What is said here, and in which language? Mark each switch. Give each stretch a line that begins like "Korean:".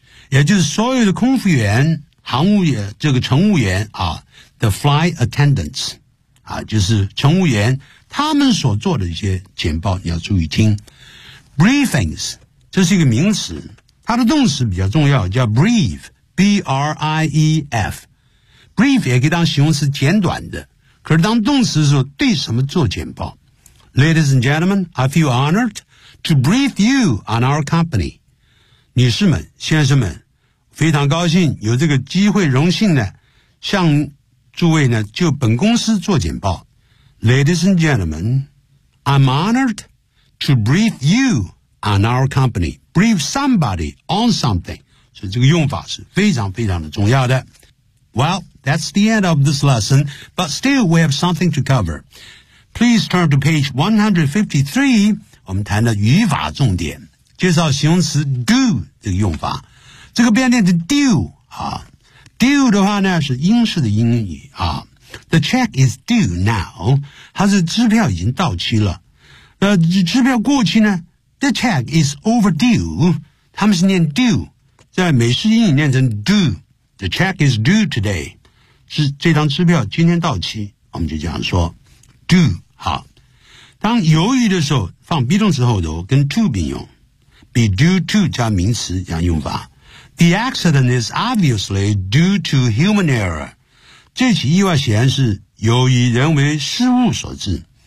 Chinese: 也就是所有的空服员、航务员、这个乘务员啊 ,
English: the flight attendants,
Chinese: 啊，就是乘务员他们所做的一些简报你要注意听。 Briefings, 这是一个名词，它的动词比较重要，叫 brief, B-R-I-E-F。 Brief 也可以当形容词简短的，可是当动词的时候对什么做简报。
English: Ladies and gentlemen, I feel honored to brief you on our company.
Chinese: 女士们、先生们，非常高兴有这个机会荣幸呢，向诸位呢就本公司做简报。
English: Ladies and gentlemen, I'm honored to brief you on our company. Brief somebody on something.
Chinese: 所以这个用法是非常非常的重要的。
English: Well, that's the end of this lesson, but still we have something to cover. Please turn to page 153,
Chinese: 我们谈到语法重点。介绍形容词 do 这个用法。这个变念的 do, 啊。 do 的话呢是英式的英语啊。
English: The check is due now.
Chinese: 它是支票已经到期了。支票过期呢 ,
English: the check is overdue.
Chinese: 他们是念 due, 在美式英语念成 do.
English: The check is due today.
Chinese: 是这张支票今天到期。我们就这样说 do, 好。当犹豫的时候放 be 动词后头跟 to 并用。 be due to 加名词这样用法。
English: The accident is obviously due to human error.
Chinese: 这起意外显然是由于人为失误所致。